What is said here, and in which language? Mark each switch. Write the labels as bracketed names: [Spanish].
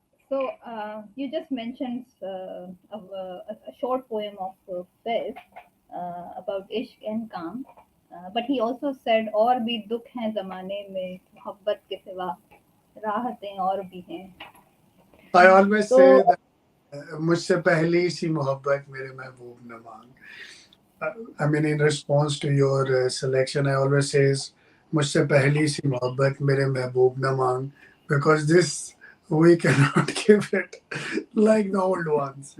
[English] So you just mentioned a short poem of Faiz about Ishq and Kam, but he also said [Hindi] और भी दुख हैं ज़माने में मोहब्बत के सिवा राहतें और भी हैं. [English] I always say So that [Hindi] मुझसे पहली सी मोहब्बत मेरे महबूब न मांग. [English] I mean, in response to your selection, I always says [Hindi] मुझसे पहली सी मोहब्बत मेरे महबूब न मांग, [English] because this we cannot give it like the old ones.